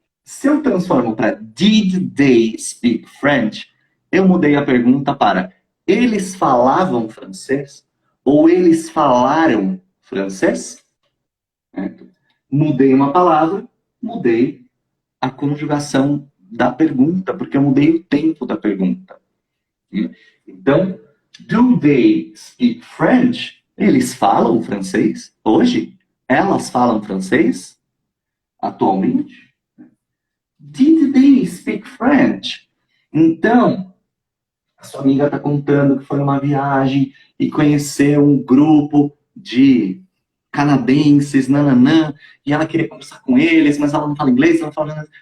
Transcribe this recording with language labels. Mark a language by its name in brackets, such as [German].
[Portuguese] Se eu transformo para [English] did they speak French, [Portuguese] eu mudei a pergunta para eles falavam francês? Ou eles falaram francês? Mudei uma palavra, mudei a conjugação da pergunta, porque eu mudei o tempo da pergunta. Então, [English] do they speak French? [Portuguese] Eles falam francês hoje? Elas falam francês atualmente? [English] Did they speak French? [Portuguese] Então, a sua amiga está contando que foi numa viagem e conheceu um grupo de canadenses, nananã, e ela queria conversar com eles, mas ela não fala inglês, ela não fala nada.